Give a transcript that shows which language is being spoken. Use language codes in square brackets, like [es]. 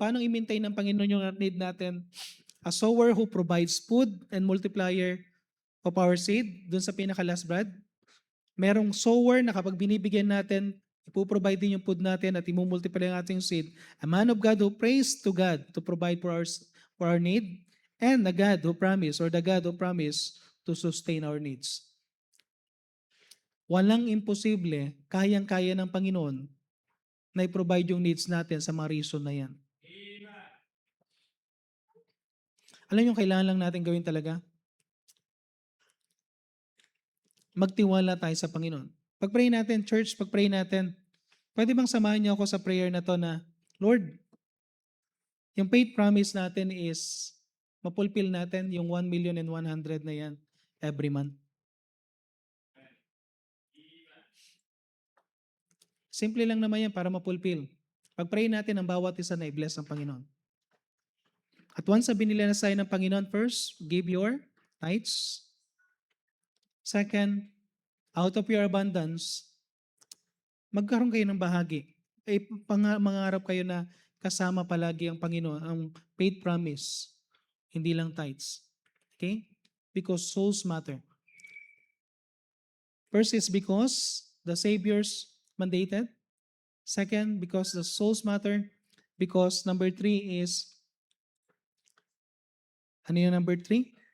[en] Paano i-maintain ng Panginoon yung need natin? A sower who provides food and multiplier of our seed. [tl] Doon sa pinaka-last, [en] Brad. [tl] Merong sower na kapag binibigyan natin, ipoprovide din yung food natin at imumultiply ang ating seed. [en] A man of God who prays to God to provide for our need, and the God who promise to sustain our needs. [tl] Walang imposible, kayang-kaya ng Panginoon na i-provide yung needs natin sa mga reason na yan. Alam yung kailangan lang natin gawin talaga? magtiwala tayo sa Panginoon. Pag-pray natin, church, pag-pray natin, pwede bang samahan niyo ako sa prayer na to na, Lord, yung faith promise natin is mapulfill natin yung 1,100,000 na yan every month. Simple lang naman yan para mapulfill. Pag-pray natin ang bawat isa na i-bless ng Panginoon. At once na binili na sa'yo ng Panginoon, [en] first, give your tithes. [tl] Second, [en] out of your abundance, [tl] magkaroon kayo ng bahagi. Mangarap kayo na kasama palagi ang Panginoon, ang faith promise, hindi lang tithes. [en] Okay? Because souls matter. First is because the Savior's mandated. Second, because the souls matter. Because number 3 is, [tl] ano yung [en] number 3?